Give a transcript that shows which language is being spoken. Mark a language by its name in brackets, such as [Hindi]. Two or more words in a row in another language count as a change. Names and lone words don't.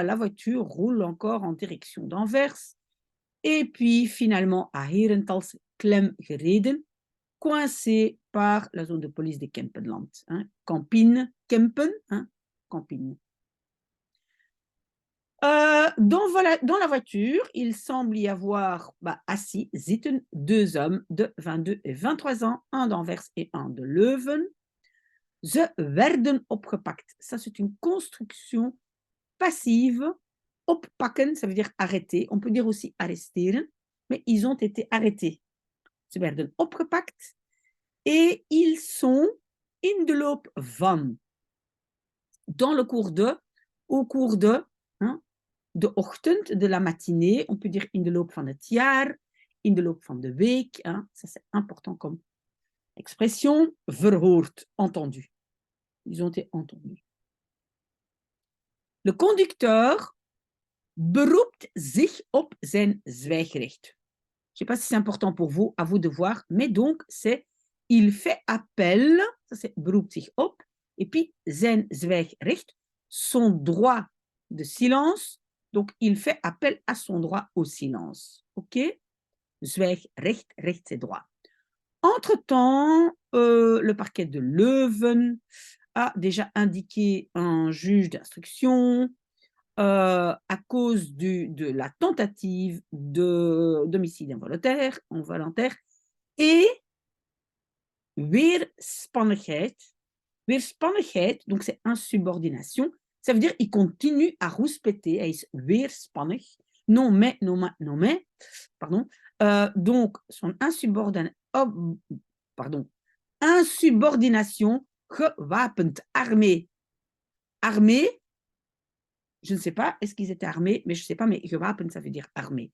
[French] La voiture roule encore en direction d'Anvers. Et puis, finalement, à Herentals, klemgereden, coincé par la zone de police de Kempenland. Hein. Kempen, hein, Kempen. Dans la voiture, il semble y avoir assis, zitten, 2 hommes de 22 et 23 ans, un d'Anvers et un de Leuven. [Dutch] Ze werden opgepakt. [French] Ça, c'est une construction passive. Oppakken, ça veut dire arrêter. On peut dire aussi arresteren, mais ils ont été arrêtés. [Dutch] Ze werden opgepakt. [French] Et ils sont [Dutch] in de loop van. [French] Dans le cours de, au cours de, hein, [Dutch] de ochtend, [French] de la matinée, on peut dire [Dutch] in de loop van het jaar, in de loop van de week, [French] hein, ça c'est important comme expression, verhoord, entendu. Ils ont été entendus. Le conducteur [Dutch] beroept zich op zijn zwijgrecht. [French] Je ne sais pas si c'est important pour vous, à vous de voir, mais donc c'est il fait appel, ça c'est [Dutch] beroept zich op, [French] et puis [Dutch] zijn zwijgrecht, [French] son droit de silence. Donc, il fait appel à son droit au silence. OK? Zwijgrecht, recht, c'est droit. Entre-temps, le parquet de Leuven a déjà indiqué un juge d'instruction à cause de la tentative d'homicide involontaire et weerspannigheid. Weerspannigheid, donc c'est insubordination. Ça veut dire qu'il continue à rouspéter, [Dutch] hij is weerspannig. [French] Non mais, pardon. Donc, son insubordination gewapend, armée. Armée, Je ne sais pas, est-ce qu'ils étaient armés, mais je ne sais pas, mais gewapend, ça veut dire armé.